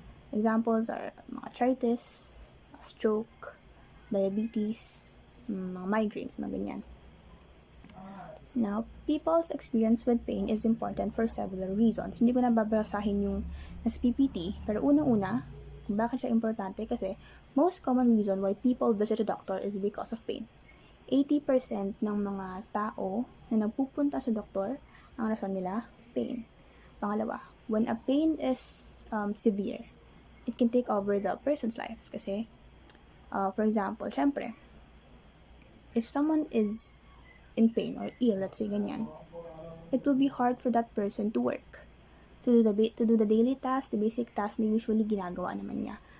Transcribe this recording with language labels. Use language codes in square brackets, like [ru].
[en] Examples are mga arthritis, stroke, diabetes, mga migraines, mga ganyan. Now, people's experience with pain is important for several reasons. [tl] Hindi ko na babasahin yung nasa PPT, pero unang-una, kung bakit siya importante kasi [en] most common reason why people visit a doctor is because of pain. [tl] 80% ng mga tao na nagpupunta sa doktor, ang rason nila, pain. Pangalawa, [en] when a pain is severe, it can take over the person's life. Kasi, for example, syempre, if someone is in pain or ill, let's say ganyan, it will be hard for that person to work, to do the daily task, the basic task [tl] na usually ginagawa naman niya.